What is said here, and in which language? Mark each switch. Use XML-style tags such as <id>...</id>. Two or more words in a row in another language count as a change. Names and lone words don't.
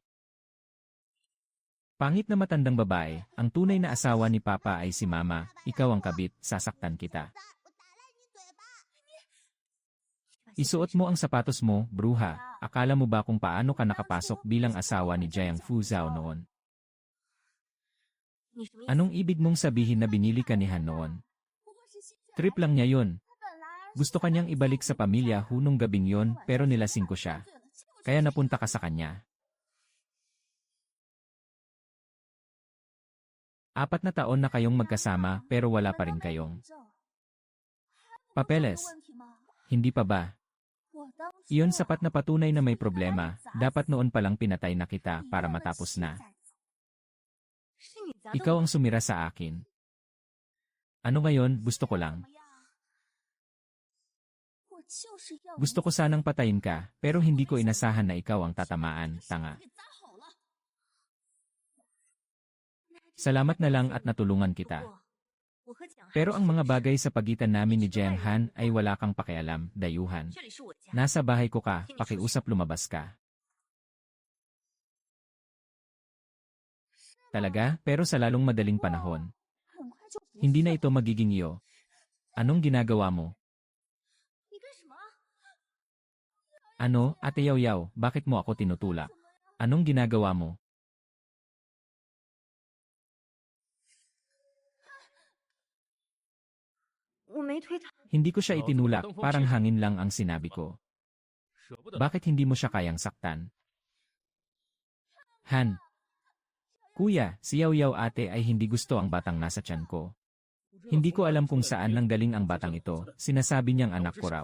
<tl>Pangit na matandang babae, ang tunay na asawa ni Papa ay si Mama, ikaw ang kabit, sasaktan kita. Isuot mo ang sapatos mo, bruha. Akala mo ba kung paano ka nakapasok bilang asawa ni Jiang Fuzhao noon?</tl> <zh>你什么意思？</zh> <tl>Anong ibig mong sabihin na binili ka ni Han noon?</tl> <zh>不过是心血</zh> <tl>Trip lang niya yun.</tl> <zh>他本来</zh> <tl>Gusto kanyang ibalik sa pamilya hunong gabing yon pero nilasing ko siya. Kaya napunta ka sa kanya. 4 na taon na kayong magkasama pero wala pa rin kayong papeles. Hindi pa ba? Iyon sapat na patunay na may problema. Dapat noon palang pinatay na kita para matapos na.</tl> <zh>是你砸的</zh> <tl>Ikaw</tl> <zh>我</zh> <tl>ang sumira sa akin. Ano ngayon, gusto ko lang. Gusto ko sanang patayin ka, pero hindi ko inasahan na ikaw ang tatamaan, tanga. Salamat na lang at natulungan kita.</tl> <zh>我和蒋汉</zh> <tl>Pero ang mga bagay sa pagitan namin ni Jiang Han ay wala kang pakialam, dayuhan.</tl> <zh>这里是我家，</zh> <tl>Nasa bahay ko ka, pakiusap lumabas ka. Talaga, pero sa lalong madaling panahon. Hindi na ito magiging iyo. Anong ginagawa mo?</tl> <zh>你干什么？</zh> <tl>Ano, Ate Yaw, bakit mo ako tinutulak? Anong ginagawa mo?</tl> <zh>我没推他，</zh> <tl>Hindi ko siya itinulak, parang hangin lang ang sinabi ko.</tl> <zh>舍不得。</zh> <tl>Bakit hindi mo siya kayang saktan? Han. Kuya, si Yaw ate ay hindi gusto ang batang nasa tiyan ko. Hindi ko alam kung saan nanggaling ang batang ito, sinasabi niyang anak ko raw.</tl>